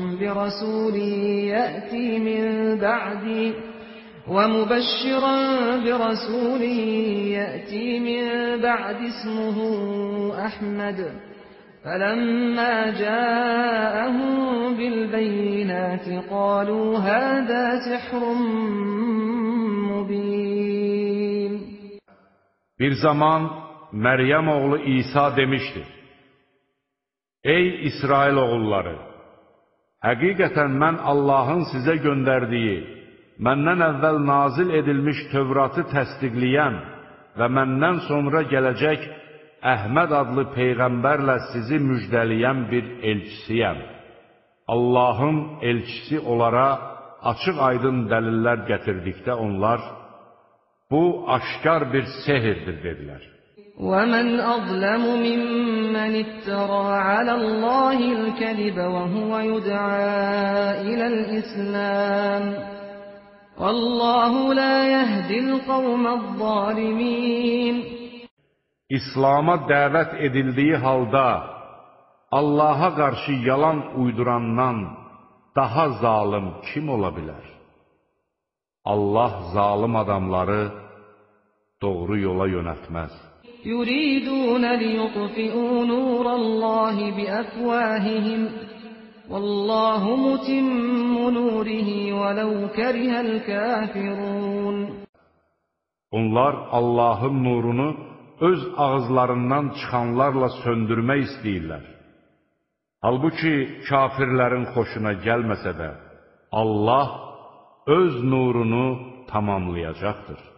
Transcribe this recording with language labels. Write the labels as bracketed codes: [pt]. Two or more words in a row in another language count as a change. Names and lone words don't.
[ar] برسول يأتي من بعد اسمه أحمد فلما جاءهم بالبينات قالوا هذا سحر مبين. [az] Bir zaman Məryəm oğlu İsa demişdi: Ey İsrail oğulları! Həqiqətən mən Allahın sizə göndərdiyi, məndən əvvəl nazil edilmiş Tövratı təsdiqləyən və məndən sonra gələcək Əhməd adlı Peyğəmbərlə sizi müjdələyən bir elçisiyəm. Allahın elçisi onlara açıq-aydın dəlillər gətirdikdə onlar, bu aşkar bir sehirdir, dedilər. [ar] وَمَنْ أَظْلَمُ مِمَّنِ افْتَرَى عَلَى اللَّهِ الْكَذِبَ وَهُوَ يُدْعَى إِلَى الْإِسْلَامِ وَاللَّهُ لَا يَهْدِي الْقَوْمَ الظَّالِمِينَ. [az] İslam'a dəvət edildiyi halda Allaha qarşı yalan uydurandan daha zalim kim ola bilər? Allah zalim adamları doğru yola yönəltməz. [ar] يُرِيدُونَ لِيُطْفِئُوا نُورَ اللَّهِ بِأَفْوَاهِهِمْ وَاللَّهُ مُتِمُّ نُورِهِ وَلَوْ كَرِهَ الْكَافِرُونَ. [az] Onlar Allahın nurunu öz ağızlarından çıxanlarla söndürmək istəyirlər. Halbuki kafirlərin xoşuna gəlməsə də, Allah öz nurunu tamamlayacaqdır.